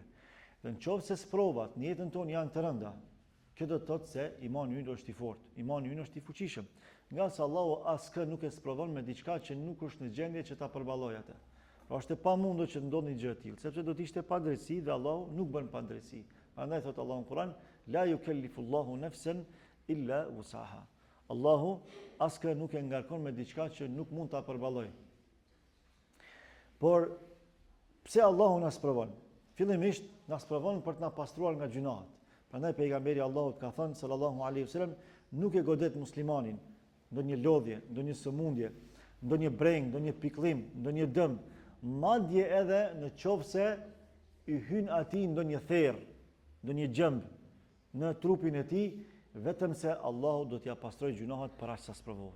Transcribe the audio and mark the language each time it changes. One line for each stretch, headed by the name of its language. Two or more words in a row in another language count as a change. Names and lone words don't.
Albanian: Dhe nëse sprovat në jetën tonë janë të rënda, kjo do të thotë se imani ynë është i fortë, imani ynë është i fuqishëm, nga se Allahu askë nuk e sprovon me diçka që nuk është në gjendje që ta përballojë atë. Pra është e pamundur që të ndodhë një gjë e tillë, sepse do të ishte padrejtësi dhe Allahu nuk bën padrejtësi. Prandaj thotë Allahu në Kur'an:
Arabic: "لا يكلف الله نفسا إلا وسعها."
Albanian: Allahu askë nuk e ngarkon me diçka që nuk mund ta përballojë. Por pse Allahu na sprovon? Fillimisht na sprovon për të na pastruar nga gjunat. Prandaj pejgamberi Allahut ka thënë
Arabic: صلى الله عليه وسلم,
Albanian: nuk e godet muslimanin ndonjë lodhje, ndonjë sëmundje, ndonjë breng, ndonjë pikëllim, ndonjë dëm, madje edhe në qofse i hyn atij ndonjë therr, ndonjë gjëmb në trupin e tij, vetëm se Allahu do t'ia pastrojë gjunahet për aq sa sprovohet.